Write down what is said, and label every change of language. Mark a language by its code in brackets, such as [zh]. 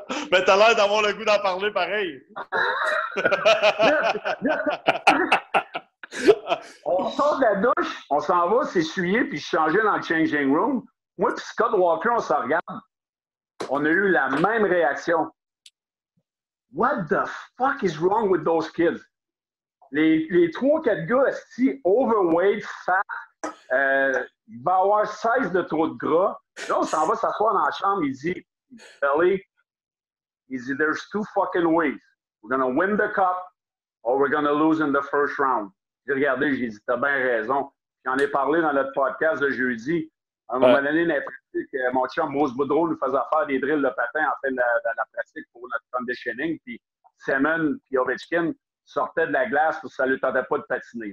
[fr] Mais t'as l'air d'avoir le goût d'en parler pareil. On sort de la douche, on s'en va s'essuyer puis changer dans le changing room. Moi et Scott Walker, on s'en regarde. on a eu la même réaction. [en] What the fuck is wrong with those kids? [fr] Les 3-4 gars, overweight, fat, il va avoir 16 de trop de gras. Là, on s'en va s'asseoir dans la chambre, il dit, Belly, [en] there's 2 fucking ways. We're gonna win the cup or we're gonna lose in the first round. [fr] J'ai regardé, j'ai dit, t'as bien raison. J'en ai parlé dans notre podcast de jeudi. À un moment donné, dans la pratique, mon chum Bruce Boudreau nous faisait faire des drills de patin en fait de la pratique pour notre conditioning. Puis Semen et Ovechkin sortaient de la glace parce que ça ne lui tentait pas de patiner.